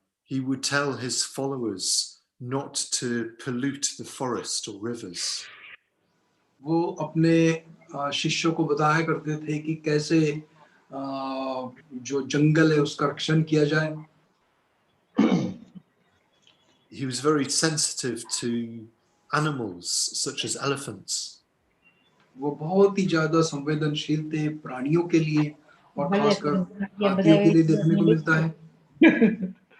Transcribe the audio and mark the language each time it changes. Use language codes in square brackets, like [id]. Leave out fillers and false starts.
[en] He would tell his followers not to pollute the forest or rivers. [hi] वो अपने शिष्यों को बताया करते थे कि कैसे जो जंगल है उसका रक्षण किया जाए। [en] He was very sensitive to animals such as elephants. [hi] वो बहुत ही ज्यादा संवेदनशील थे प्राणियों के लिए और खासकर हाथियों के लिए देखने को मिलता है।